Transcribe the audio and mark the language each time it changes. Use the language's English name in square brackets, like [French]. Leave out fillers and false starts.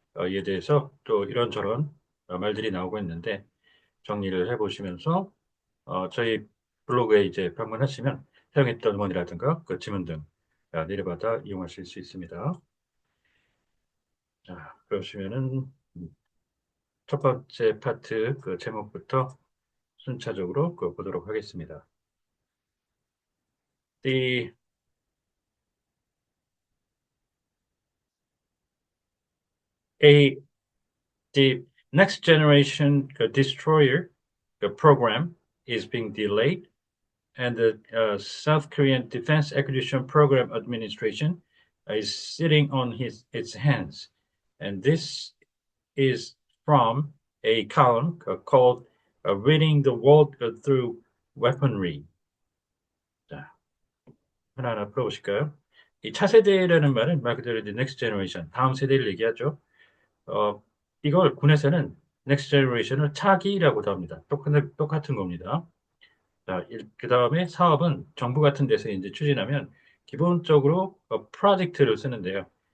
[Korean] 이에 대해서 또 이런저런 말들이 나오고 있는데 정리를 해보시면서 저희 블로그에 이제 방문하시면 사용했던 원이라든가 그 지문 등 내려받아 이용하실 수 있습니다. 자, 그러시면은 첫 번째 파트 그 제목부터 순차적으로 보도록 하겠습니다. [English] The a the next generation destroyer program is being delayed, and the South Korean Defense Acquisition Program Administration is sitting on its hands, and this is from a column called Reading the World Through Weaponry. [Korean] 자, 하나하나 풀어보실까요? 이 차세대라는 말은 말 그대로 이제 Next Generation, 다음 세대를 얘기하죠. 어, 이걸 군에서는 Next Generation을 차기라고도 합니다. 똑같은 겁니다. 자, 그 다음에 사업은 정부 같은 데서 이제 추진하면 기본적으로 프로젝트를 쓰는데요.